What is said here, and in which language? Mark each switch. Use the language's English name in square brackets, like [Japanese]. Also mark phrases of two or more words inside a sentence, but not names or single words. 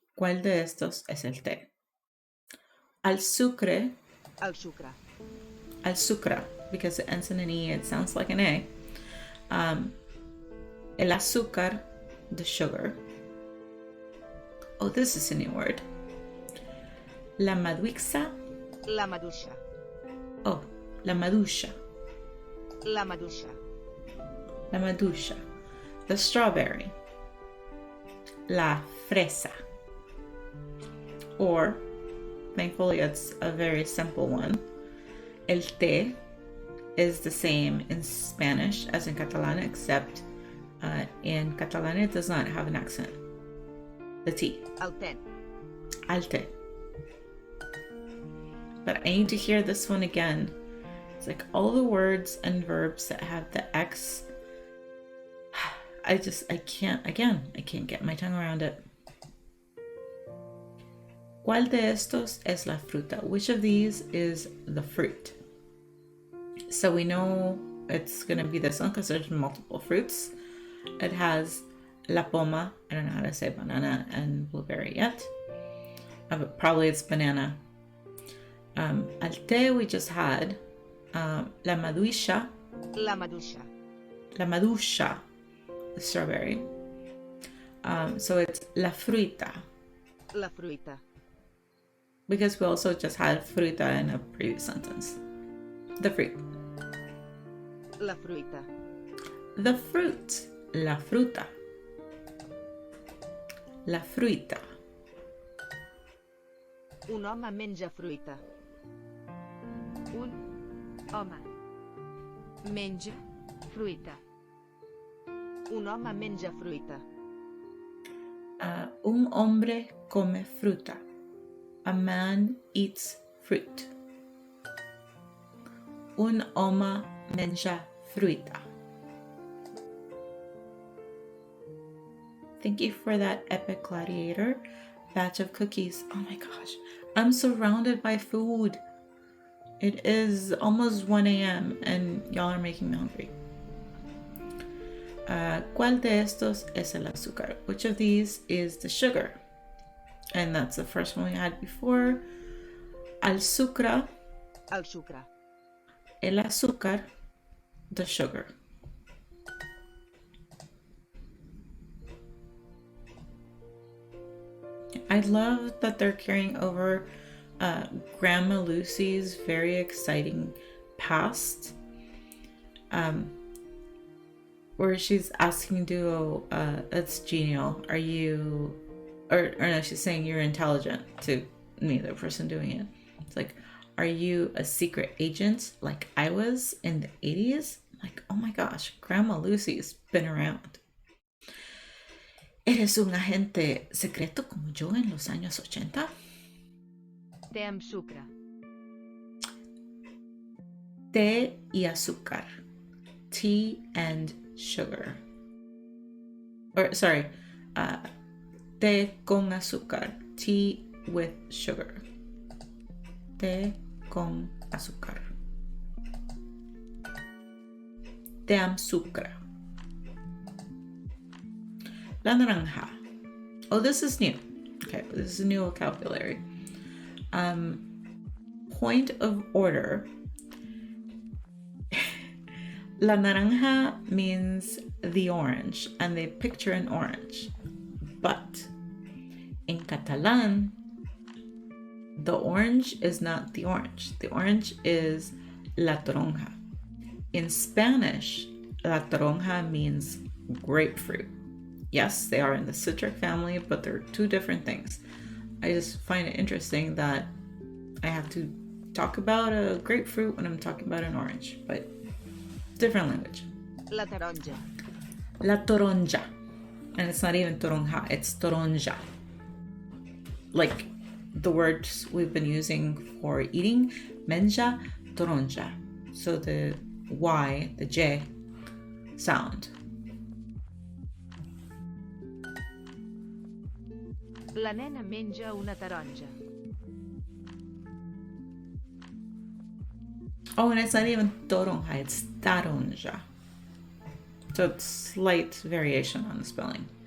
[Spanish] ¿Cuál de estos es el té? [Catalan] Al sucre. El sucre. Al sucra, [English] because it ends in an E, it sounds like an A. [Spanish] El azúcar, [English] the sugar. Oh, this is a new word. [Catalan] La maduixa. La maduixa. Oh, la maduixa. La maduixa. La maduixa. [English] The strawberry. [Spanish] La fresa. [English] Or, thankfully it's a very simple one. [Catalan] El té [English] is the same in Spanish as in Catalan, except in Catalan it does not have an accent. The tea. [Catalan] El té. Al té. [English] But I need to hear this one again. It's like all the words and verbs that have the X. I can't get my tongue around it. [Spanish] ¿Cuál de estos es la fruta? [English] Which of these is the fruit? So we know it's going to be this one because there's multiple fruits. It has [Catalan] la poma. [English] I don't know how to say banana and blueberry yet. But probably it's banana. [Catalan] Al té [English] we just had [Catalan] la maduixa. La maduixa. La maduixa, [English] the strawberry. So it's [Catalan] la fruita. La fruita. [English] Because we also just had fruta in a previous sentence. The fruit. [Catalan] La fruita. [English] The fruit. [Spanish] La fruta. [Catalan] La fruita. Un home menja fruita. Un home menja fruita. Un home menja fruita. [Spanish] Un hombre come fruta. [English] A man eats fruit. Un home menja fruita. Thank you for that epic gladiator batch of cookies. Oh my gosh, I'm surrounded by food. It is almost 1 a.m. and y'all are making me hungry. [Spanish] ¿Cuál de estos es el azúcar? [English] Which of these is the sugar? And that's the first one we had before. [Catalan] Al sucra. El sucre. [Spanish] El azúcar. [English] The sugar. I love that they're carrying over Grandma Lucy's very exciting past. Where she's asking Duo, that's genial. Are you, or no, she's saying you're intelligent to me, the person doing it. It's like, are you a secret agent like I was in the 80s? Like, oh my gosh, Grandma Lucy's been around. [Spanish] ¿Eres un agente secreto como yo en los años 80? [Catalan] Té amb sucre. [Spanish] Té y azúcar. [English] Tea and sugar. Or, sorry, [Spanish] té con azúcar. [English] Tea with sugar. [Spanish] Té con azúcar. [Catalan] Té amb sucre. [Spanish] La naranja. [English] Oh, this is new. Okay, this is new vocabulary. Point of order. [Spanish] La naranja [English] means the orange, and they picture an orange. But in Catalan, the orange is not the orange. The orange is [Spanish] la toronja. [English] In Spanish, [Spanish] la toronja [English] means grapefruit. Yes, they are in the citric family, but they're two different things. I just find it interesting that I have to talk about a grapefruit when I'm talking about an orange, but different language. [Catalan] La taronja. [Spanish] La toronja. [English] And it's not even toronja, it's toronja. Like the words we've been using for eating, menja, toronja. So the Y, the J sound. [Catalan] La nena menja una taronja. [English] Oh, and it's not even toronja, it's taronja. So it's slight variation on the spelling.